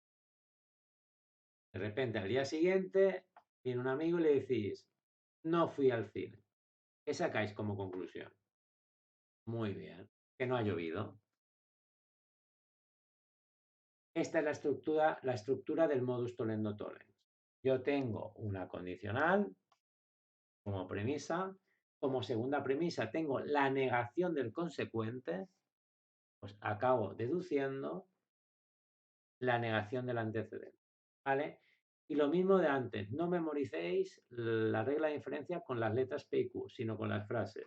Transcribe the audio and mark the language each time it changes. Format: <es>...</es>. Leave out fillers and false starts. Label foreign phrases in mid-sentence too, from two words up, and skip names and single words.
<es>De repente, al día siguiente, viene un amigo y le decís, no fui al cine. ¿Qué sacáis como conclusión? Muy bien, que no ha llovido. Esta es la estructura del</es> <la>modus tollendo tollens.</la> <es>Yo tengo una condicional como premisa. Como segunda premisa tengo la negación del consecuente. Pues acabo deduciendo la negación del antecedente. ¿Vale? Y lo mismo de antes, no memoricéis la regla de inferencia con las letras P y Q, sino con las frases.</es>